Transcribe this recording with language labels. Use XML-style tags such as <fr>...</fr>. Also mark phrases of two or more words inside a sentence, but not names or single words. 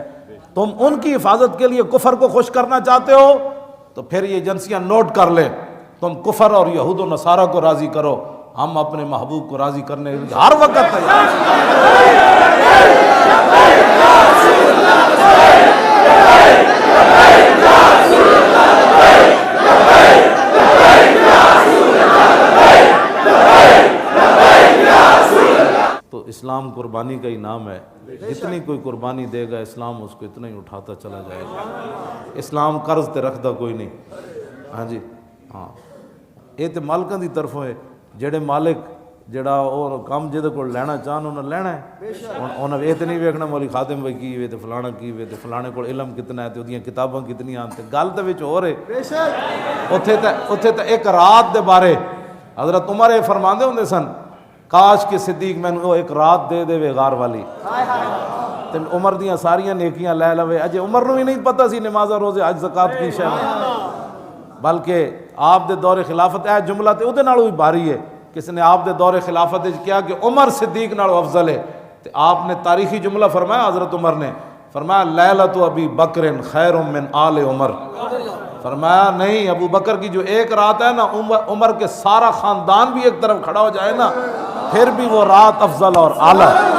<ur>تم ان کی حفاظت کے لیے کفر کو خوش کرنا چاہتے ہو تو پھر یہ ایجنسیاں نوٹ کر لیں، تم کفر اور یہود و نصارہ کو راضی کرو، ہم اپنے محبوب کو راضی کرنے کے لیے ہر وقت تو اسلام قربانی کا ہی نام ہے. جتنی کوئی قربانی دے گا اسلام اس کو اتنا ہی اٹھاتا چلا جائے گا.</ur> <pa>اسلام قرض تے رکھدا کوئی نہیں. ہاں جی ہاں یہ تو مالکاں دی طرفوں ہے، جڑے مالک جڑا اور کام جہدے کو لینا چاہن انہیں لینا ہے. انہیں یہ تو نہیں ویکھنا مولی خادم بھائی کی وے تو فلانا کی وے تو فلانے کو علم کتنا ہے تو وہ کتاباں کتنی آن تے گل تو وچ ہو رہے. اتھے تے ایک رات دے بارے حضرت عمر یہ فرماندے ہوندے سن، کاش کہ صدیق میں وہ ایک رات دے دے وے غار والی تے عمر دیاں ساریاں نیکیاں لے لوے. اجے عمر نو بھی نہیں پتہ سی نماز روزے حج زکات کی شے، بلکہ آپ دے دور خلافت اے جملہ تے اودے نالوں بھی بھاری ہے. کس نے آپ دے دور خلافت کیا کہ عمر صدیق نالوں افضل ہے، تے آپ نے تاریخی جملہ فرمایا، حضرت عمر نے فرمایا</pa> <ar>لیلۃ ابی بکر خیر من آل عمر.</ar> <ur>فرمایا نہیں، ابو بکر کی جو ایک رات ہے نا، عمر کے سارا خاندان بھی ایک طرف کھڑا ہو جائے نا پھر بھی وہ رات افضل اور اعلیٰ.</ur>